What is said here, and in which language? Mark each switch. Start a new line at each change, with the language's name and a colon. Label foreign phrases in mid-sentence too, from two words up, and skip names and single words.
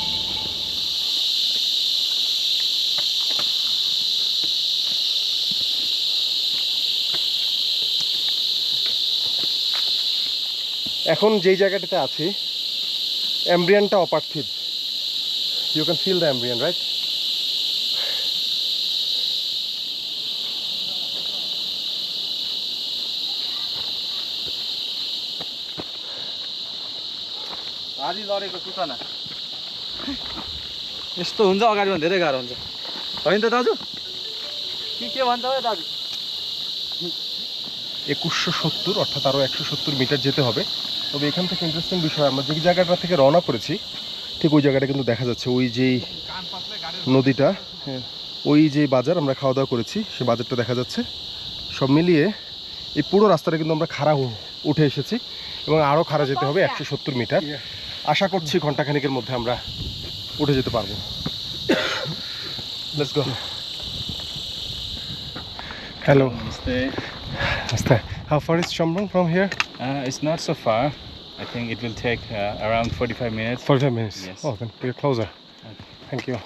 Bangla: এখন যেই জায়গাটাতে আছি, অ্যাম্বিয়েন্টটা অপার্থিব।
English: You can feel the ambient, right?
Nepali: आधी लडेको सुचना यस्तो हुन्छ, अगाडिमा धेरै गाह्रो हुन्छ होइन त दाजु? के भन्छ हो दाजु?
Bangla: 2170, অর্থাৎ আরও 170 মিটার যেতে হবে। তবে এখান থেকে ইন্টারেস্টিং বিষয়, আমরা যে জায়গাটা থেকে রওনা করেছি ঠিক ওই জায়গাটা কিন্তু দেখা যাচ্ছে, ওই যেই নদীটা, ওই যে বাজার আমরা খাওয়া দাওয়া করেছি, সে বাজারটা দেখা যাচ্ছে। সব মিলিয়ে এই পুরো রাস্তাটা কিন্তু আমরা খাড়া উঠে এসেছি এবং আরও খাড়া যেতে হবে 170 মিটার। আশা করছি ঘন্টাখানিকের মধ্যে আমরা উঠে যেতে পারবো।
English: Let's go. Hello. Namaste. How far is Chomrong from here? It's not so far. I think it will take around 45 minutes. 45 minutes? Yes. Oh, then we're closer. Okay. Thank you.